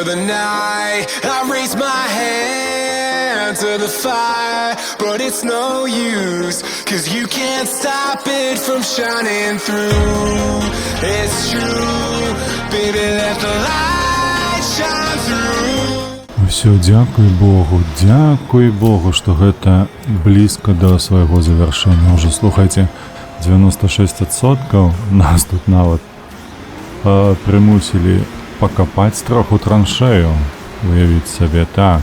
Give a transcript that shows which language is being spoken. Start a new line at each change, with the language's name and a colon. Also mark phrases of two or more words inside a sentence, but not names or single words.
English: the night, I raise my hand to the fire, but it's no use, 'cause you can't stop it from shining through. It's true, baby, let the light shine through.
Belarusian: Усё, дзякуй Богу, што гэта блізка да свайго завяршэння. Уже, слухайце, 96%, нас тут нават прымусілі пакапаць троху траншею. Уявіць сабе, так.